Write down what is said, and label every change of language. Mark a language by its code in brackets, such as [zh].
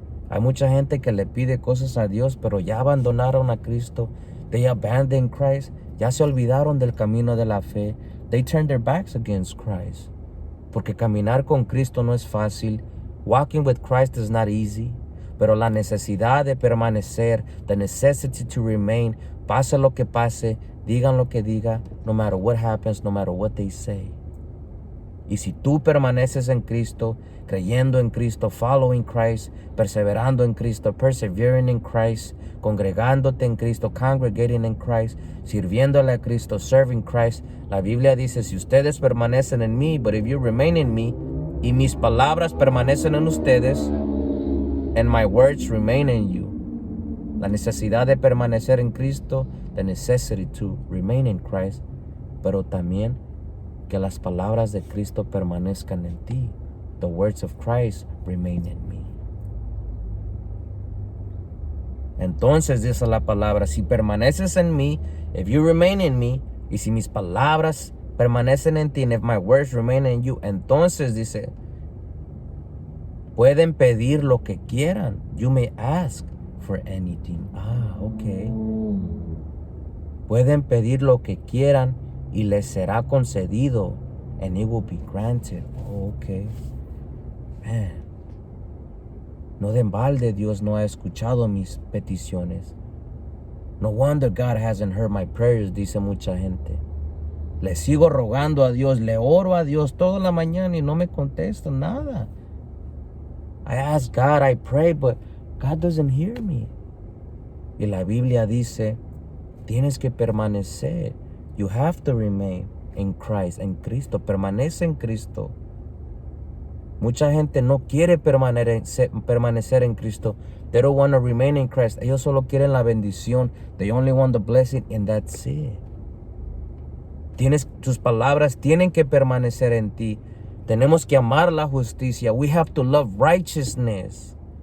[es] Hay mucha gente que le pide cosas a Dios, pero ya abandonaron a Cristo. [en] They abandoned Christ. [es] Ya se olvidaron del camino de la fe. [en] They turned their backs against Christ. [es] Porque caminar con Cristo no es fácil. [en] Walking with Christ is not easy. [es] Pero la necesidad de permanecer, [en] the necessity to remain, [es] pase lo que pase, digan lo que diga, [en] no matter what happens, no matter what they say. [es] Y si tú permaneces en Cristo, creyendo en Cristo, [en] following Christ, [es] perseverando en Cristo, [en] persevering in Christ, [es] congregándote en Cristo, [en] congregating in Christ, [es] sirviéndole a Cristo, [en] serving Christ, [es] la Biblia dice, si ustedes permanecen en mí, [en] but if you remain in me, [es] y mis palabras permanecen en ustedes, [en] and my words remain in you. [es] La necesidad de permanecer en Cristo, [en] the necessity to remain in Christ, [es] pero también que las palabras de Cristo permanezcan en ti. [en] The words of Christ remain in me. [es] Entonces dice la palabra, si permaneces en mí, [en] if you remain in me, [es] y si mis palabras permanecen en ti, [en] and if my words remain in you, [es] entonces dice, pueden pedir lo que quieran. [en] You may ask for anything. [es] Okay. Pueden pedir lo que quieran y les será concedido, [en] and it will be granted. Okay. Man. [es] No de embalde Dios no ha escuchado mis peticiones. [en] No wonder God hasn't heard my prayers, [es] dice mucha gente. Le sigo rogando a Dios, le oro a Dios toda la mañana y no me contesta nada. [en] I ask God, I pray, but God doesn't hear me. [es] Y la Biblia dice, tienes que permanecer. [en] You have to remain in Christ, [es] en Cristo. Permanece en Cristo. Mucha gente no quiere permanecer en Cristo. [en] They don't want to remain in Christ. [es] Ellos solo quieren la bendición. [en] They only want the blessing, and that's it. [es] Tus palabras tienen que permanecer en ti. Tenemos que amar la justicia. [en] We have to love righteousness.